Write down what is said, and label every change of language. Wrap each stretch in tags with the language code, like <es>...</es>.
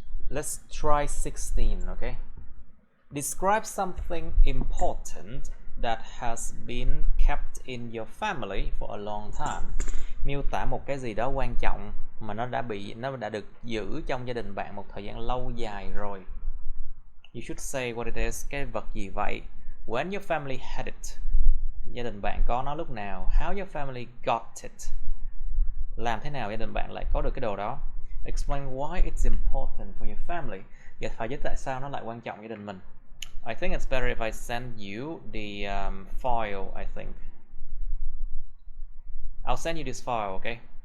<en>Let's try 16, okay? Describe something important that has been kept in your family for a long time.</en> <vi>Miêu tả một cái gì đó quan trọng mà nó đã được giữ trong gia đình bạn một thời gian lâu dài rồi.</vi> <en>You should say what it is,</en> <vi>cái vật gì vậy?</vi> <en>When your family had it.</en> <vi>Gia đình bạn có nó lúc nào?</vi> <en>How your family got it.</en> <vi>Làm thế nào gia đình bạn lại có được cái đồ đó?</vi> <en>Explain why it's important for your family.</en> <vi>Và phải giải tại sao nó lại quan trọng gia đình mình.</vi> <en>I think it's better if I send you the file, I think. I'll send you this file, okay?</en>